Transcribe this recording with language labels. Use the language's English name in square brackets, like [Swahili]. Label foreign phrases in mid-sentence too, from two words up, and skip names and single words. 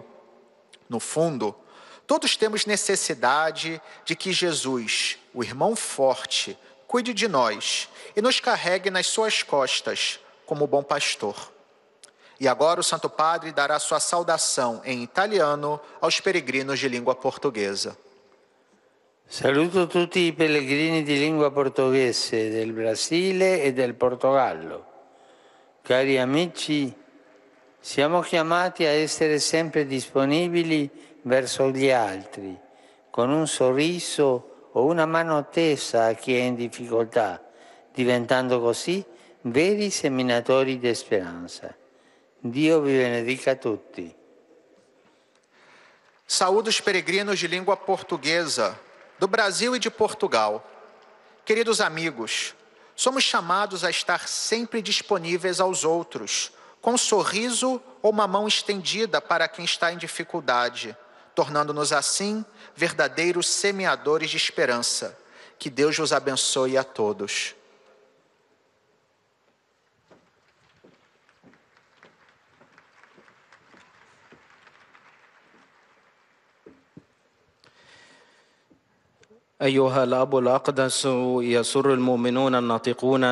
[Portuguese] No fundo, todos temos necessidade de que Jesus, o irmão forte, cuide de nós e nos carregue nas suas costas como bom pastor. E agora o Santo Padre dará sua saudação em italiano aos peregrinos de língua portuguesa. [Italian] Saluto tutti i pellegrini di lingua portoghese del Brasile e del Portogallo. Cari amici, siamo chiamati a essere sempre disponibili verso gli altri, con un sorriso o una mano tesa a chi è in difficoltà, diventando così veri seminatori di speranza. Dio vi benedica tutti. [Portuguese] Saúdo os peregrinos de língua portuguesa do Brasil e de Portugal. Queridos amigos, somos chamados a estar sempre disponíveis aos outros, com um sorriso ou uma mão estendida para quem está em dificuldade, tornando-nos assim verdadeiros semeadores de esperança. Que Deus os abençoe a todos. [Arabic] أيها الأب الأقدس، يسر المؤمنون الناطقون